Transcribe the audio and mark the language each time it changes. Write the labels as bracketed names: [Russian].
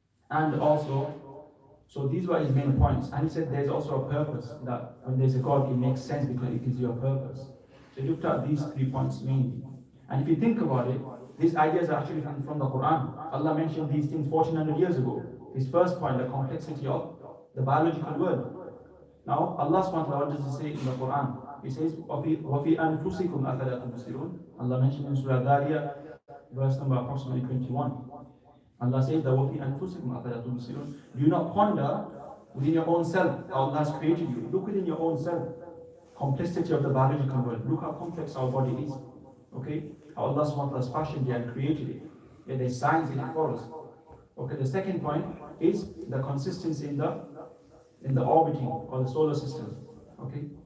[English] And also, so these were his main points. And he said there's also a purpose, that when there's a God, it makes sense because it gives you a purpose. So he looked at these 3 points mainly. And if you think about it, these ideas are actually from the Quran. Allah mentioned these things 1400 years ago. His first point, the complexity of the biological world. Now, Allah subhanahu wa ta'ala, what does he say in the Quran? [Arabic] He says, وَفِي أَنفُسِكُمْ أَفَلَا تُبْصِرُونَ. [English] Allah mentioned in Surah Dhariyah, verse number approximately 21. Allah says that [Arabic] وَفِي أَنفُسِكُمْ أَفَلَا تُبْصِرُونَ. [English] Do you not ponder within your own self how Allah has created you? Look within your own self. Complexity of the biological world. Look how complex our body is. Okay? How Allah subhanahu wa ta'ala has fashioned it and created it. Yeah, there's science in it for us. Okay, the second point is the consistency in the orbiting or the solar system. Okay?